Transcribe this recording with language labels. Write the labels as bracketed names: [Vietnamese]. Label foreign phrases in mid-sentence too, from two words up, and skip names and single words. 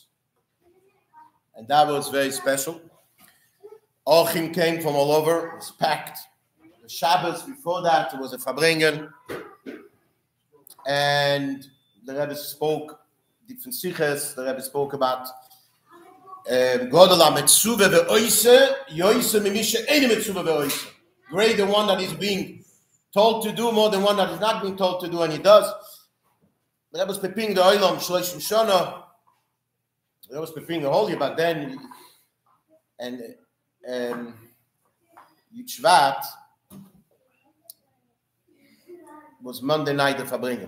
[English] And that was very special. Ochim came from all over, it was packed. The Shabbos before that, it was a Fabringen. And the Rebbe spoke different siches. The Rebbe spoke about [Hebrew] גדול המצווה ועושה יותר ממי שאינו מצווה ועושה. [English] Great the one that is being told to do more than one that is not being told to do, and he does. The Rebbe was preparing the Olam, [Hebrew] שלוש שנה. [English] The Rebbe was preparing the whole year, but then, and Yud Shevat was Monday night of Fabringen.